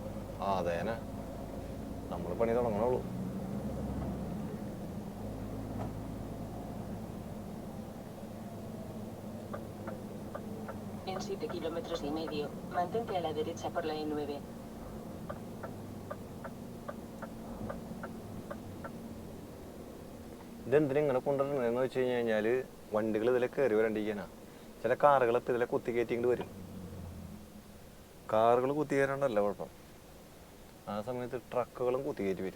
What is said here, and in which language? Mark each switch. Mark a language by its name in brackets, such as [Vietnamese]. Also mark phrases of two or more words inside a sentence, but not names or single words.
[Malayalam] അതേനെ നമ്മൾ പണി തുടങ്ങണുള്ളൂ. [Spanish] En 7,5 kilómetros mantente a la derecha por la E9. [Malayalam] ഇതെന്തിനും ഇങ്ങനെ കൊണ്ടുവരണമെന്ന് വെച്ച് കഴിഞ്ഞാൽ വണ്ടികൾ ഇതിലെ കയറി വരണ്ടിരിക്കാനാ. ചില കാറുകളൊക്കെ ഇതിലെ കുത്തി കയറ്റിങ്ങോട്ട് വരും. കാറുകൾ കുത്തി കയറാണ്ടല്ല കുഴപ്പം, ആ സമയത്ത് ട്രക്കുകളും കുത്തി കയറ്റി വരും.